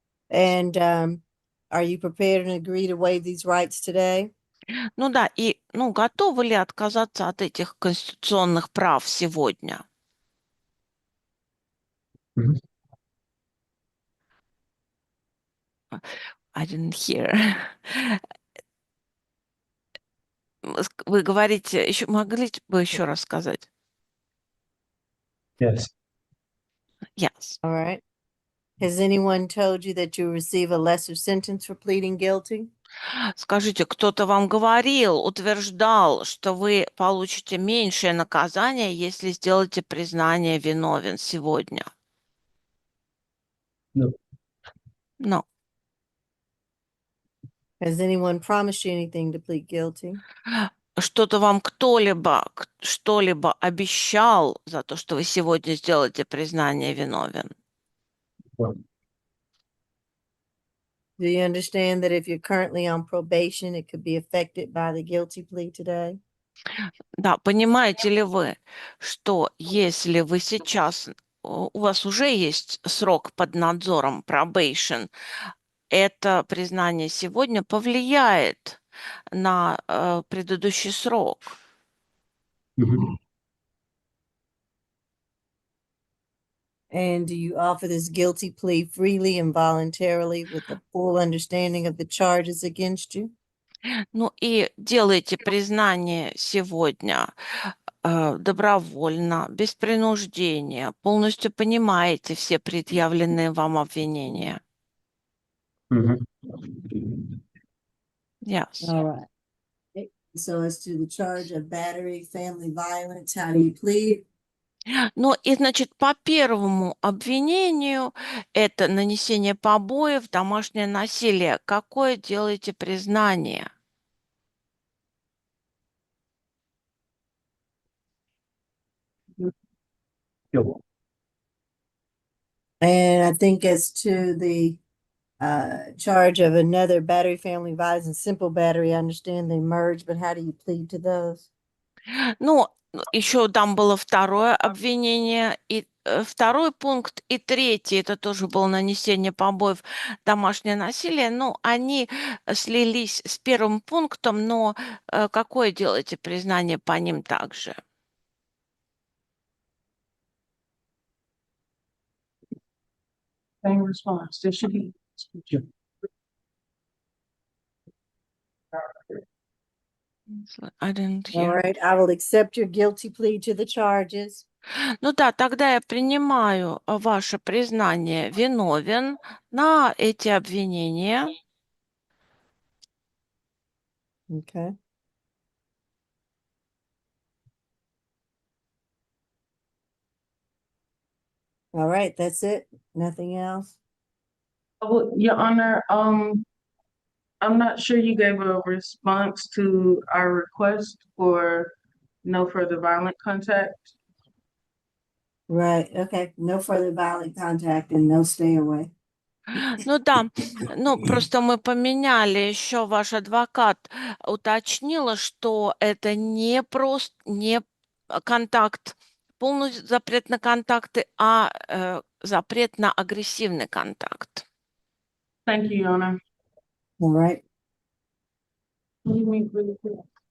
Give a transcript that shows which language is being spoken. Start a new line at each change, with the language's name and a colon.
English: And are you prepared and agree to waive these rights today?
Russian: Ну да, и готовы ли отказаться от этих конституционных прав сегодня?
English: I didn't hear.
Russian: Вы говорите, еще могли бы еще раз сказать?
English: Yes. Yes. All right. Has anyone told you that you receive a lesser sentence for pleading guilty?
Russian: Скажите, кто-то вам говорил, утверждал, что вы получите меньшее наказание, если сделаете признание виновен сегодня?
English: No. No. Has anyone promised you anything to plead guilty?
Russian: Что-то вам кто-либо что-либо обещал за то, что вы сегодня сделаете признание виновен?
English: Do you understand that if you're currently on probation, it could be affected by the guilty plea today?
Russian: Да, понимаете ли вы, что если вы сейчас, у вас уже есть срок под надзором, probation, это признание сегодня повлияет на предыдущий срок?
English: And do you offer this guilty plea freely and voluntarily with the full understanding of the charges against you?
Russian: Ну и делайте признание сегодня добровольно, без принуждения, полностью понимаете все предъявленные вам обвинения.
English: Yes. All right. Okay. So as to the charge of battery, family violence, how do you plead?
Russian: Ну и, значит, по первому обвинению это нанесение побоев, домашнее насилие. Какое делаете признание?
English: And I think as to the charge of another battery, family violence, and simple battery, I understand they merge, but how do you plead to those?
Russian: Ну, еще там было второе обвинение, и второй пункт, и третий, это тоже было нанесение побоев, домашнее насилие. Ну, они слились с первым пунктом, но какое делаете признание по ним также?
English: Same response. There should be. I didn't All hear. right, I will accept your guilty plea to the charges.
Russian: Ну да, тогда я принимаю ваше признание виновен на эти обвинения.
English: Okay. All right, that's it. Nothing else? Well, Your Honor, I'm not sure you gave a response to our request for no further violent contact. Right, okay. No further violent contact and no stay away.
Russian: Ну да, ну просто мы поменяли, еще ваш адвокат уточнила, что это не просто не контакт, полностью запрет на контакты, а запрет на агрессивный контакт.
English: Thank you, Your Honor. All right. Can you meet really quick?